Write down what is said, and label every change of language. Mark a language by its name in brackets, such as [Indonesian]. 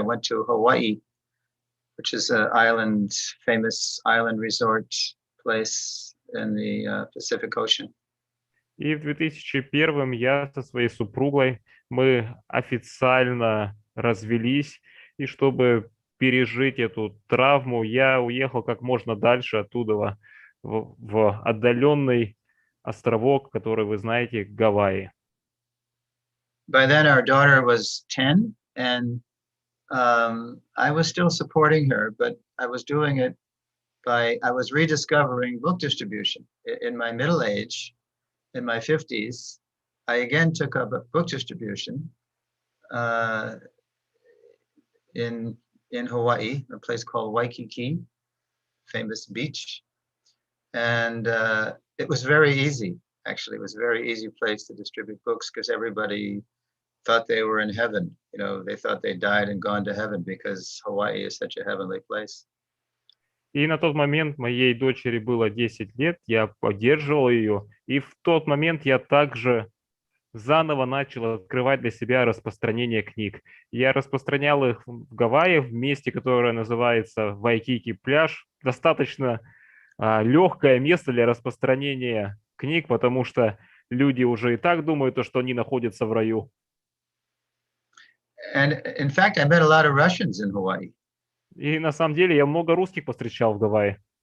[English] I went to Hawaii, which is an famous island resort place in the Pacific Ocean. [Russian] И в 2001 я со своей супругой, мы официально развелись, и чтобы пережить эту травму, я уехал как можно дальше оттуда, в отдаленный островок, который вы знаете, Гавайи. [English] By then our daughter was 10 and I was still supporting her, but I was doing it I was rediscovering book distribution. In my middle age, in my 50s, I again took up a book distribution in Hawaii, a place called Waikiki, famous beach. And it was very easy. Actually, it was a very easy place to distribute books because everybody thought they were in heaven. You know, they thought they died and gone to heaven because Hawaii is such a heavenly place. [Russian] И на тот момент моей дочери было 10 лет, я поддерживал ее, и в тот момент я также заново начал открывать для себя распространение книг. Я распространял их в Гавайях, в месте, которое называется Вайкики пляж. Достаточно легкое место для распространения книг, потому что люди уже и так думают, что они находятся в раю. [English] And in fact, I met a lot of Russians in Hawaii. [Russian] И на самом деле я много русских повстречал в Гавайи.